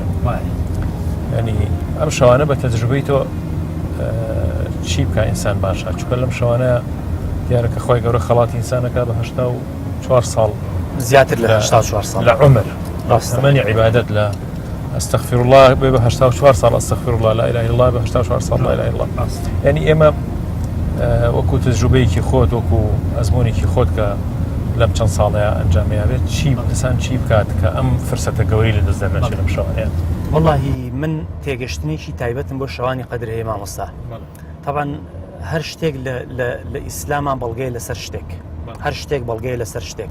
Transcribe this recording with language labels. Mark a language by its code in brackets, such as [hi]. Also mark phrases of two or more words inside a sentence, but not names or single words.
[ckb] ینی ئەم شەوانە بە تەجروبەی تۆ چی بکە ئینسان باشە؟ چونکە لەم شەوانە دیارەکە خوای گەورە خەڵاتی ئینسانەکە بە 84 ساڵ زیاتر لە 84 ساڵ لە عمر، ڕاستەمەنی عیبادەت لە [ar] ئەستەغفر الله [ckb] بێ بە 84 ساڵ [ar] ئەستەغفر الله لا إله إلا الله [ckb] بە 84 ساڵ [ar] لا إله إلا الله. [ckb] ینی ئێمە وەکو تجروبەیەکی خۆت، وەکو ئەزمونێکی خۆت کە لەم چەند ساڵەیە ئەنجامیا بێت، چی ئینسان چی بکات کە ئەم فرسەتە گەوری لە دەست دەرنەچێت لەم شەوانەیە؟ وەڵاهی من تێگەشتنێکی تایبەتم بۆ شەوانی قەدر هەیە مامۆستا. طبعاً هەر شتێک لە ئیسلامان بەڵگەیە لەسەر شتێک، هەر شتێک بەڵگەیە لەسەر شتێک.